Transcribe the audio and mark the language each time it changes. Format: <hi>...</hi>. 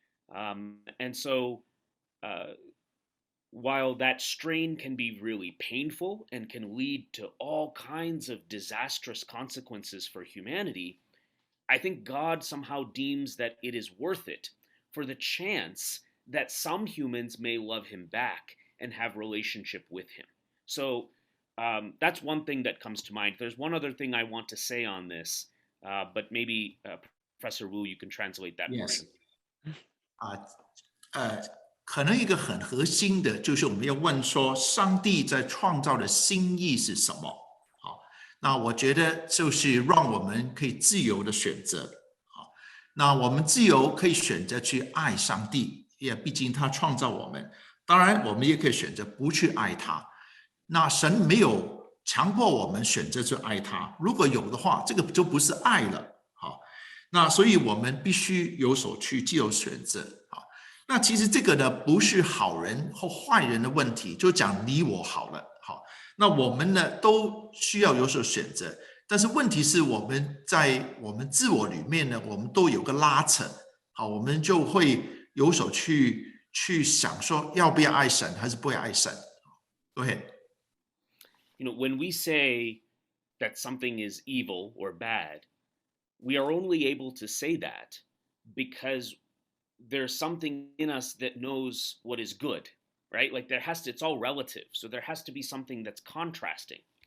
<en>And so, while that strain can be really painful and can lead to all kinds of disastrous consequences for humanity, I think God somehow deems that it is worth it for the chance that some humans may love him back and have relationship with him. So that's one thing that comes to mind. There's one other thing I want to say on this, but maybe Professor Wu, you can translate that portion. Yes.</en> <zh>可能一个很核心的就是我们要问说，上帝在创造的心意是什么？好，那我觉得就是让我们可以自由的选择。好，那我们自由可以选择去爱上帝，也毕竟他创造我们。当然，我们也可以选择不去爱他。那神没有强迫我们选择去爱他，如果有的话，这个就不是爱了。好，那所以我们必须有所去自由选择。好。那其实这个呢，不是好人或坏人的问题，就讲你我好了。好，那我们呢都需要有所选择，但是问题是我们在我们自我里面呢，我们都有个拉扯。好，我们就会有所去想说，要不要爱神，还是不要爱神。</zh> <en>Go ahead. You know, when we say that something is evil or bad, we are only able to say that because there's something in us that knows what is good, right? Like it's all relative. So there has to be something that's contrasting.</en>